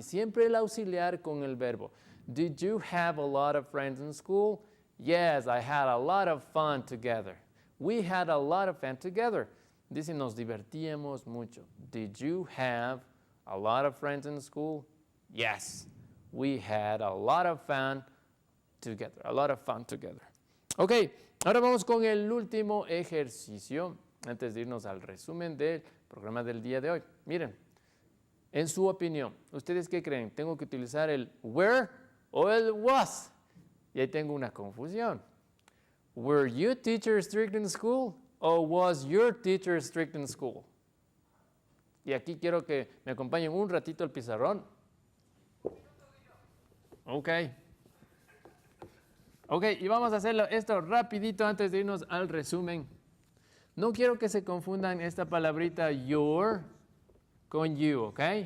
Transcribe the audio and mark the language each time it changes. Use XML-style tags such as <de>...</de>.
<es>Siempre el auxiliar con el verbo.</es> <en>Did you have a lot of friends in school? Yes, I had a lot of fun together. We had a lot of fun together.</en> <es>Dice, nos divertíamos mucho.</es> <en>Did you have a lot of friends in school? Yes, we had a lot of fun together. A lot of fun together.</en> <es>Ok, ahora vamos con el último ejercicio antes de irnos al resumen del programa del día de hoy. Miren, en su opinión, ¿ustedes qué creen? ¿Tengo que utilizar el were o el was? Y ahí tengo una confusión.</es> <en>Were you teacher strict in school? Or was your teacher strict in school?</en> <es>Y aquí quiero que me acompañen un ratito al pizarrón. Ok. Ok, y vamos a hacerlo esto rapidito antes de irnos al resumen. No quiero que se confundan esta palabrita your con you, ¿ok?</es>